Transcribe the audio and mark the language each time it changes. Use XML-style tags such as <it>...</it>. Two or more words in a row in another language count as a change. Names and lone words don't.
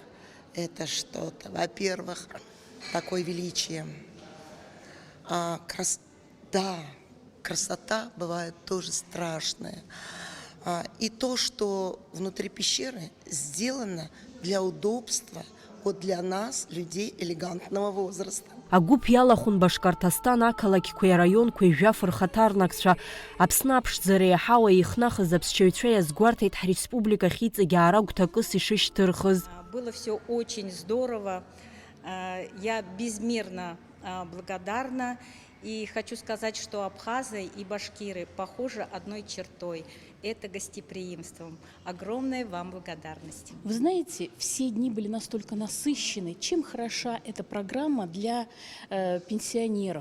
<ru>Это что-то, во-первых, такое величие. Красота бывает тоже страшная. И то, что внутри пещеры сделано для удобства, вот для нас, людей элегантного возраста.</ru> <ab>Агәыԥ иалахәын Башкортостан ақалақьқәеи араионқәеи жәафырхаҭарнакцәа Аԥсны аԥшӡара иаҳауа ихнахыз аԥсшьаҩцәа иазгәарҭеит ҳреспубликахь иҵегьы аара гәҭакыс ишышьҭырхыз.</ab> <ru>Было все очень здорово. Я безмерно благодарна. И хочу сказать, что абхазы и башкиры похожи одной чертой – это гостеприимством. Огромная вам благодарность. Вы знаете, все дни были настолько насыщены. Чем хороша эта программа для пенсионеров?</ru>